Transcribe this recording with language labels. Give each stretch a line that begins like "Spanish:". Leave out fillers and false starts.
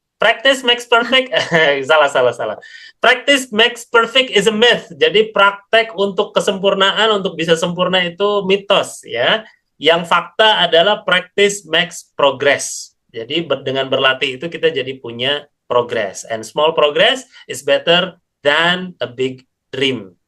English: Practice makes perfect.
Indonesian: Salah.
English: Practice makes perfect is a myth.
Indonesian: Jadi praktek untuk kesempurnaan, untuk bisa sempurna itu mitos ya. Yang fakta adalah
English: practice makes progress.
Indonesian: Jadi dengan berlatih itu kita jadi punya progress.
English: And small progress is better than a big dream.